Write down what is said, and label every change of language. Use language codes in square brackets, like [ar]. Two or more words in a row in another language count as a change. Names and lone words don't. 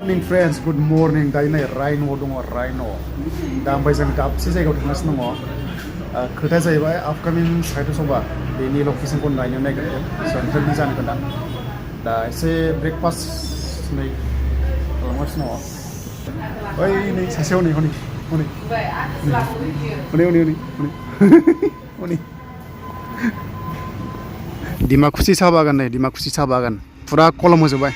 [en] friends, good morning. [brx] Dainai Rhino dong Rhino. Da ओमफ्राय जों दाबसे जायगायाव थांगासिनो दङ। खोथाया जाहैबाय अपकामिं साहित्य सभा बेनि लकेसनखौ नायनो नागिरदों। सेन्ट्रेलनि जानो गोनां। दा एसे ब्रेकफास्ट नै खालामगासिनो दङ। ओइ नै सासेयाव नै हनै Dimakuch साहा बागान नै Dimakuch साहा बागान फुरा कलम होजोबबाय।